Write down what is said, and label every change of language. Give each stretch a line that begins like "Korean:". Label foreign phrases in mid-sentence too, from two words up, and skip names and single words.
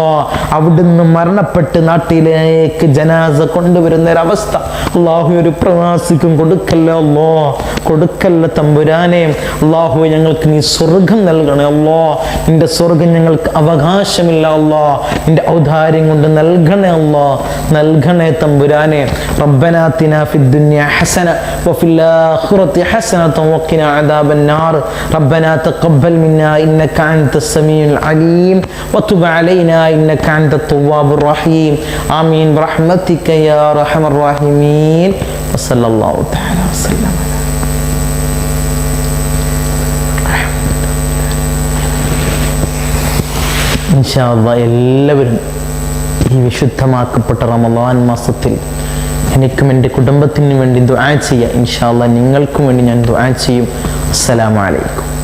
Malayalam: അവിടുന്ന് മരണപ്പെട്ട് നാട്ടിലേക്ക് ജനാസ കൊണ്ടുവരുന്ന ഒരവസ്ഥ അല്ലാഹു ഒരു പ്രവാസിക്കും കൊടുക്കല്ല അല്ലാ, കൊടുക്കല്ല തമ്പുരാനെ. അല്ലാഹു ഞങ്ങൾക്ക് നീ സ്വർഗം നൽകണേ അല്ലാ. നിന്റെ സ്വർഗം ഞങ്ങൾക്ക് അവകാശമില്ല അല്ലാ, നിന്റെ ഔദാര്യം കൊണ്ട് നൽകണേ അല്ലാ, നൽകണേ തമ്പുരാനെ.
Arabic: ربنا آتنا في الدنيا حسنة وفي الآخرة حسنة وقنا عذاب النار. ربنا تقبل منا إنك أنت السميع العليم وتب علينا إنك أنت التواب الرحيم. آمين برحمتك يا أرحم الراحمين. وصلى الله تعالى وسلم. إن شاء الله
Malayalam: എല്ലാവരും ഈ വിശുദ്ധമാക്കപ്പെട്ട റമളാൻ മാസത്തിൽ എനിക്കും എൻ്റെ കുടുംബത്തിനും വേണ്ടി ദുആ ചെയ്യുക.
Arabic: إن شاء الله
Malayalam: നിങ്ങൾക്കും വേണ്ടി ഞാൻ ദുആ ചെയ്യും.
Arabic: السلام عليكم.